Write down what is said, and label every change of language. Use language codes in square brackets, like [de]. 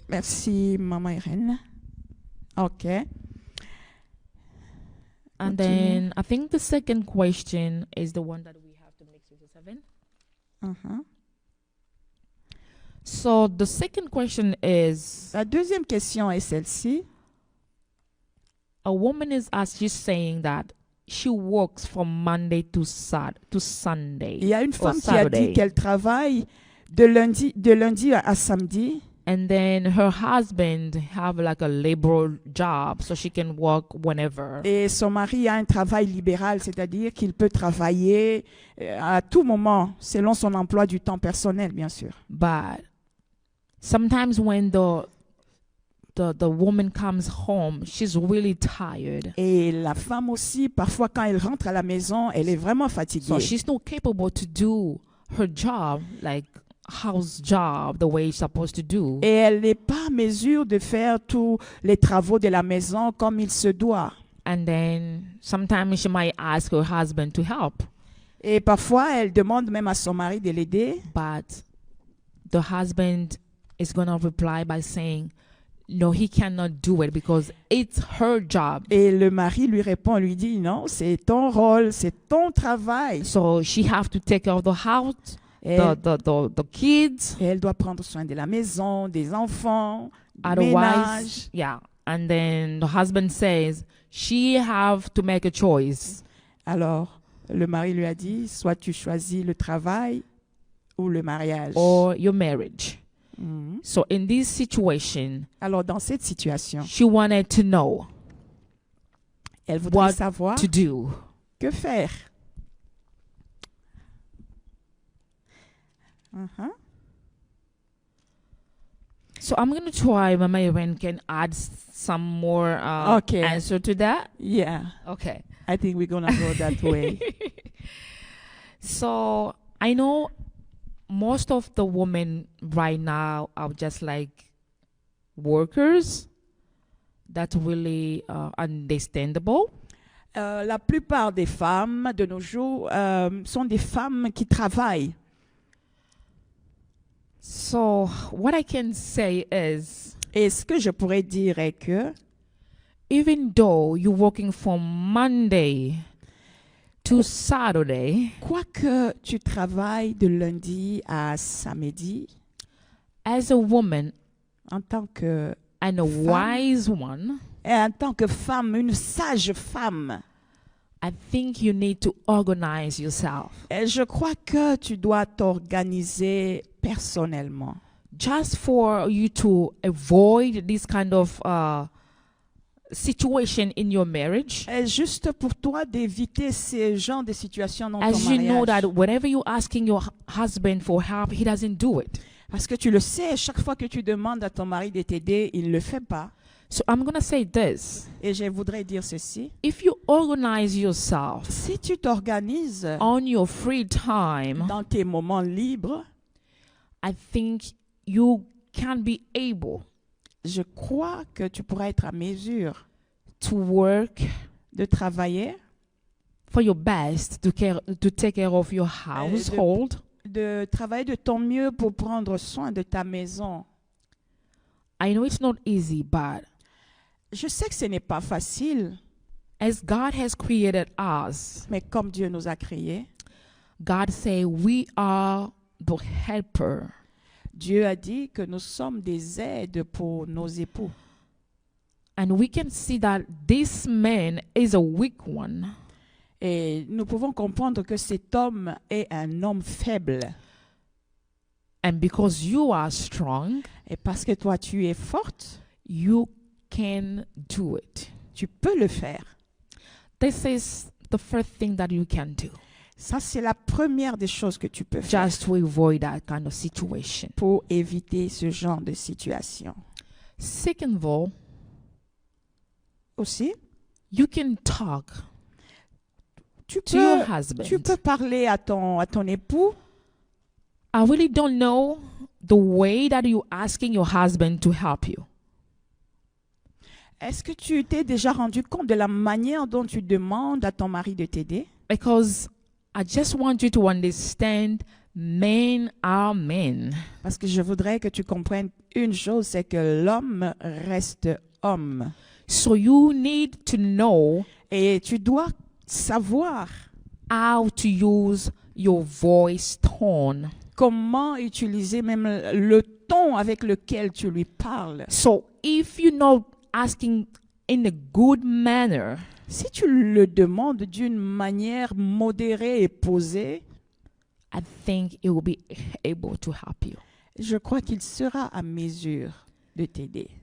[fr] Merci, Maman Irène. [en] OK. And then I think the second question is the one that we have to mix with the 7. Uh-huh. So the second question is, [fr] La deuxième question est celle-ci. [en] a woman is she's saying that she works from Monday to Sunday. [fr] Il y a une [en] or [fr] femme qui a dit [en] Saturday. [fr] qu'elle travaille de lundi à samedi. [en] And then her husband have like a labor job, so she can work whenever. [fr] Et son mari a un travail libéral, c'est-à-dire qu'il peut travailler à tout moment, selon son emploi du temps personnel, bien sûr. [en] But sometimes when the woman comes home, she's really tired. [fr] Et la femme aussi, parfois quand elle rentre à la maison, elle est vraiment fatiguée. [en] So she's not capable to do her job, like house job, the way she's supposed to do. [fr] Et elle n'est pas en mesure de faire tous les travaux de la maison comme il se doit. [en] And then sometimes she might ask her husband to help. [fr] Et parfois, elle demande même à son mari de l'aider. [en] But the husband is going to reply by saying, no, he cannot do it because it's her job. [fr] Et le mari lui répond, lui dit, non, c'est ton rôle, c'est ton travail. [en] So she have to take care of the house, [fr] Et, [en] the kids. [fr] et elle doit prendre soin de la maison, des enfants, du [en] Otherwise, [fr] ménage. yeah. [en] And then the husband says she have to make a choice. [fr] Alors, le mari lui a dit, soit tu choisis le travail ou le mariage. [en] or your marriage. So in this situation, [fr] Alors dans cette situation, [en] she wanted to know [fr] elle voudrait [en] what [fr] savoir [en] to do. [fr] que faire. Uh-huh. [en] So I'm going to try, Mama Irene can add some more Okay. answer to that. Yeah, Okay. I think we're gonna go that way. So I know most of the women right now are just like workers. That's really understandable. [fr] La plupart des femmes de nos jours sont des femmes qui travaillent. [en] So what I can say is, [fr] Et ce que je pourrais dire est que [en] even though you're working from Monday to Saturday, [fr] quoique tu travailles de lundi à samedi, [en] as a woman [fr] en tant que [en] and a [fr] Femme. [en] wise one, [fr] et en tant que femme, une sage femme, [en] I think you need to organize yourself. [fr] et je crois que tu dois t'organiser personnellement. [en] Just for you to avoid this kind of situation in your marriage. [fr] Et juste pour toi d'éviter ce genre de situation dans ton [en] As you know [fr] mariage. [en] that whenever you're asking your husband for help, he doesn't do it. [fr] Parce que tu le sais, chaque fois que tu demandes à ton mari de t'aider, il ne le fait pas. [en] So I'm going to say this. [fr] Et je voudrais dire ceci. [en] If you organize yourself [fr] Si tu t'organises [en] on your free time, [fr] dans tes moments libres, [en] I think you can be able [fr] je crois que tu pourras être à mesure [en] to work [fr] de travailler, [en] for your best to take care of your household. [fr] de travailler de ton mieux pour prendre soin de ta maison. [en] I know it's not easy, but [fr] Je sais que ce n'est pas facile, [en] as God has created us, [fr] mais comme Dieu nous a créés, [en] God say we are the helper. [fr] Dieu a dit que nous sommes des aides pour nos époux. [en] And we can see that this man is a weak one. [fr] Et nous pouvons comprendre que cet homme est un homme faible. [en] And because you are strong, [fr] Et parce que toi, tu es forte, [en] you can do it. [fr] tu peux le faire. [en] This is the first thing that you can do, [fr] Ça, c'est la première des choses que tu peux faire [en] just to avoid that kind of situation. [fr] pour éviter ce genre de situation. [en] Second of all, [fr] Aussi, [en] you can talk [fr] tu [en] to your [fr] peux, [en] husband. [fr] tu peux parler à ton époux. [en] I really don't know the way that you're asking your husband to help you. [fr] Est-ce que tu t'es déjà rendu compte de la manière dont tu demandes à ton mari de t'aider? [en] Because I just want you to understand men are men. [fr] Parce que je voudrais que tu comprennes une chose, c'est que l'homme reste homme. [en] So you need to know [fr] Et tu dois savoir [en] how to use your voice tone. [fr] comment utiliser même le ton avec lequel tu lui parles. [en] So if you're not asking in a good manner, [fr] Si tu le demandes d'une manière modérée et posée, [en] I think it will be able to help you. [fr] je crois qu'il sera à mesure de t'aider.